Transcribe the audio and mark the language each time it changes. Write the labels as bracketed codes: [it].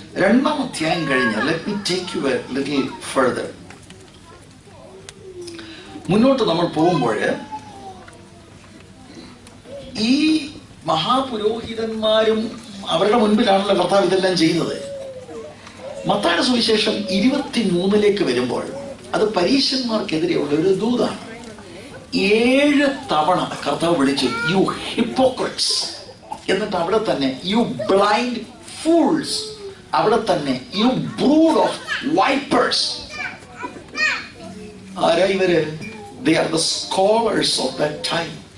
[ml] രണ്ടാം അധ്യായം കഴിഞ്ഞ് [en] let me take you a little further. [ml] മുന്നോട്ട് നമ്മൾ പോകുമ്പോൾ ഈ മഹാപുരോഹിതന്മാരും അവരുടെ മുൻപിലാണല്ലോ കർത്താവ് ഇതെല്ലാം ചെയ്യുന്നത്. മത്തായിയുടെ സുവിശേഷം 23 വരുമ്പോൾ അത് പരീശന്മാർക്കെതിരെയുള്ള ഒരു ദൂതാണ്. 7 തവണ കർത്താവ് വിളിച്ചു, [en] You hypocrites. [ml] എന്നിട്ട് അവിടെ തന്നെ [en] you blind fools, [ml] അവിടെ തന്നെ [en] You brood of vipers. [ml] ആരാ ഇവര്? [en] They are the scholars of that time.